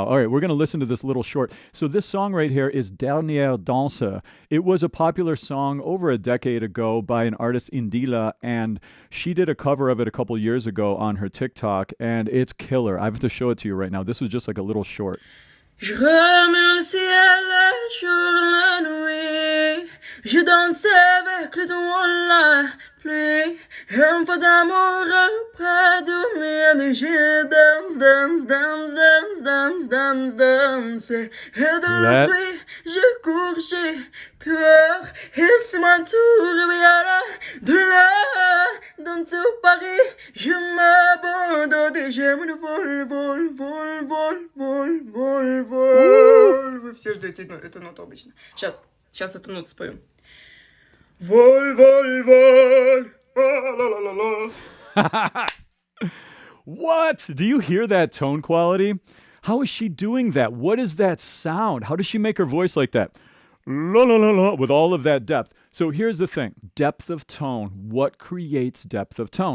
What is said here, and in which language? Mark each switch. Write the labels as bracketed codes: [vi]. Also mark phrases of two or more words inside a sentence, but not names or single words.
[en] All right, we're going to listen to this little short. So this song right here is Derniere, Danse. It was a popular song over a decade ago by an artist Indila, and she did a cover of it a couple years ago on her TikTok, and it's killer. I have to show it to you right now. This was just like a little short. [fr] Je remue le ciel, le jour, la nuit. Je danse avec le doigt la pluie. Un peu d'amour près du mien. Je danse, danse, danse, danse, danse, danse, danse. Et de la pluie, je cours, j'ai peur. Et c'est mon tour, viendra de là. Dans tout Paris, je m'abandonne et j'aime le vol, vol, vol, vol, vol, vol, vol. [ru] Вы все ждете эту ноту обычно. Сейчас эту ноту спою. [fr] vol, vol, vol. [en] What? Do you hear that tone quality? How is she doing that? What is that sound? How does she make her voice like that? La, la, la, la, with all of that depth. So here's the thing. Depth of tone. What creates depth of tone?